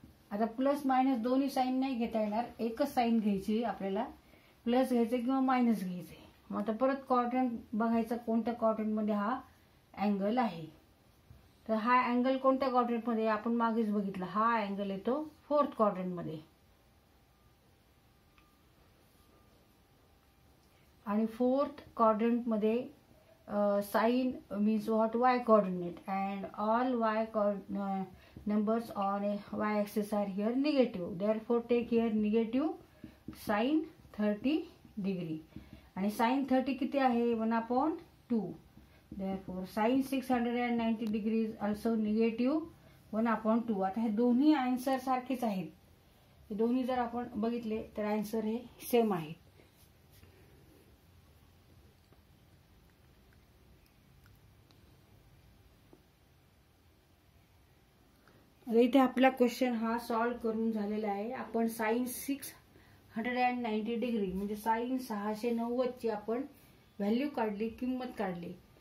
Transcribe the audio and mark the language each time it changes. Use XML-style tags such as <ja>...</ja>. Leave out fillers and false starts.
<mr>आता plus minus दोन्ही sine नाही घेता येणार, एकच साईन घ्यायची आपल्याला. प्लस घ्यायचं किंवा मायनस घ्यायचे. मग आता परत क्वाड्रंट बघायचा कोणत्या क्वाड्रंटमध्ये हा अँगल आहे. तर हा अँगल कोणत्या क्वाड्रंटमध्ये आपण मागेच बघितला. हा अँगल येतो 4th क्वाड्रंटमध्ये. आणि 4th क्वाड्रंटमध्ये</mr> <en>Sine means what y coordinate and all y numbers on a y-axis are here negative. Therefore take here negative sin 30 degree.</en> <mr>आणि sin 30 किती आहे 1/2.</mr> <en>Therefore sin 690 degree is also negative 1/2.</en> <mr>आता हे दोन्ही आन्सर सारखेच आहेत. हे दोन्ही जर आपण बघितले तर आन्सर हे सेम आहे. इथे आपला क्वेश्चन हा सॉल्व करून झालेला आहे. आपण साइन 690 डिग्री म्हणजे साइन 690 ची आपण व्हॅल्यू काढली, किंमत काढली.</mr>